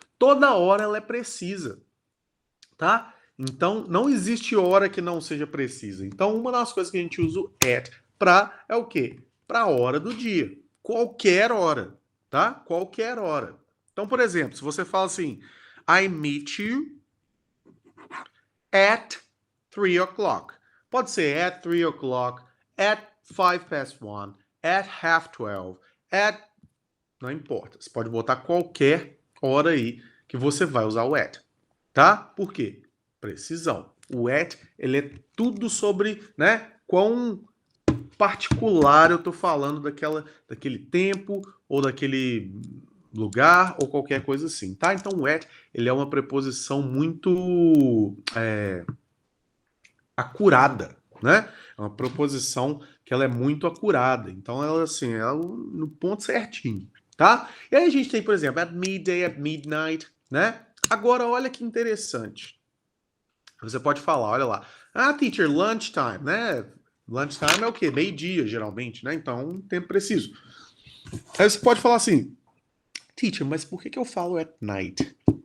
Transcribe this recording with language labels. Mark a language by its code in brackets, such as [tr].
[pt] Toda hora ela é precisa, tá? Então não existe hora que não seja precisa. Então uma das coisas que a gente usa o at para é o quê? Para a hora do dia. Qualquer hora, tá? Qualquer hora. Então, por exemplo, se você fala assim, [en] I meet you at 3 o'clock. [pt] Pode ser [en] at 3 o'clock, at 5 past 1, at half 12, at... [pt] Não importa. Você pode botar qualquer hora aí que você vai usar o at. Tá? Por quê? Precisão. O at, ele é tudo sobre, né, quão particular eu tô falando daquele tempo ou daquele lugar ou qualquer coisa assim, tá? Então o at, ele é uma preposição muito acurada, né? É uma preposição que ela é muito acurada. Então ela assim, ela no ponto certinho, tá? E aí a gente tem, por exemplo, [en] at midday, at midnight, [pt] né? Agora olha que interessante. Você pode falar, olha lá. Ah, teacher, lunchtime, né? Lunchtime é o quê? Meio-dia, geralmente, né? Então, um tempo preciso. Aí você pode falar assim, teacher, mas por que eu falo [en] at night?